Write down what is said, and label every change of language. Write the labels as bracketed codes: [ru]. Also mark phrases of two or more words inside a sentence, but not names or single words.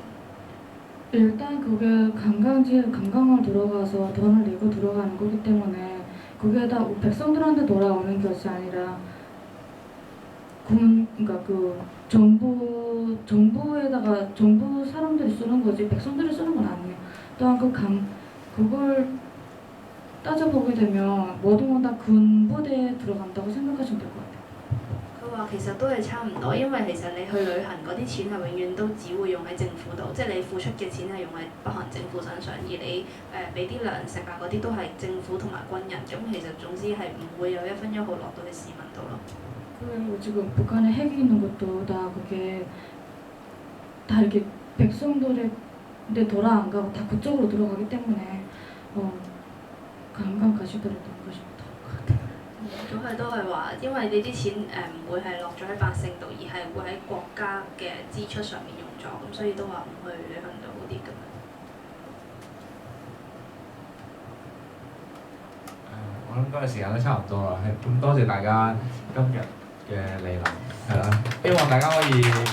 [ko] 일단 그게 관광지에 관광을 들어가서 돈을 내고 들어가는 거기 때문에 그게 다 백성들한테 돌아오는 것이 아니라 그러니까 그 정부에다가 정부 사람들이 쓰는 거지 백성들이 쓰는 건 아니에요. 또한 그걸 따져보게 되면 모든 건 다 군부대에 들어간다고 생각하시면 될 것 같아요. [yue] 佢話其實都係差唔多，因為其實你去旅行嗰啲錢係永遠都只會用喺政府度，即係你付出嘅錢係用喺北韓政府身上，而你俾啲糧食啊嗰啲都係政府同埋軍人，咁其實總之係唔會有1分1毫落到去市民度咯。 [ko] 그리고 지금 북한에 핵이 있는 것도 다 그게 다 이렇게 백성들한테 돌아 안 가고 다 그쪽으로 들어가기 때문에 관광 가시더라도 그것이 더 같아요. [yue] 咁佢都係話，因為你啲錢唔會係落咗喺百姓度，而係會喺國家嘅支出上面用咗，咁所以都話唔去旅行就好啲咁樣。我諗今日時間都差唔多啦，咁多謝大家今日嘅嚟臨，係啦，希望大家可以